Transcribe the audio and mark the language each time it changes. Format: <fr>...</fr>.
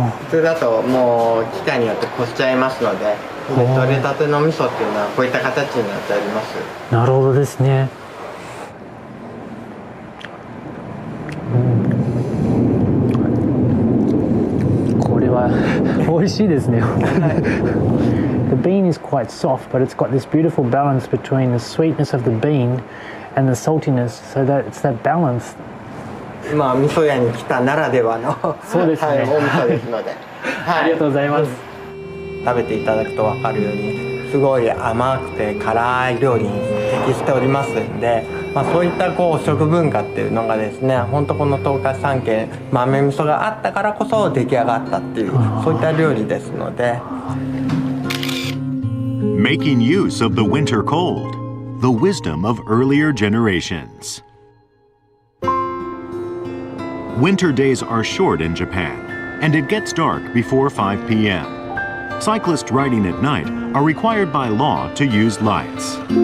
<ja>普通だともう機械によってこしちゃいますので、取れたての味噌っていうのはこういった形になっております。なるほどですね。これは美味しいですね。</ja> <en>The bean is quite soft, but it's got this beautiful balance between the sweetness of the bean and the saltiness, so that it's that balance.</en> <ja>まあ味噌屋に来たならではのそうですね。お味噌ですので、ありがとうございます。食べていただくと分かるようにすごい甘くて辛い料理に適しておりますんで、そういった食文化っていうのがですね、本当この東海3県豆味噌があったからこそ出来上がったっていうそういった料理ですので。</ja> <en>Making use of the winter cold, the wisdom of earlier generations. Winter days are short in Japan, and it gets dark before 5 p.m. Cyclists riding at night are required by law to use lights.</en>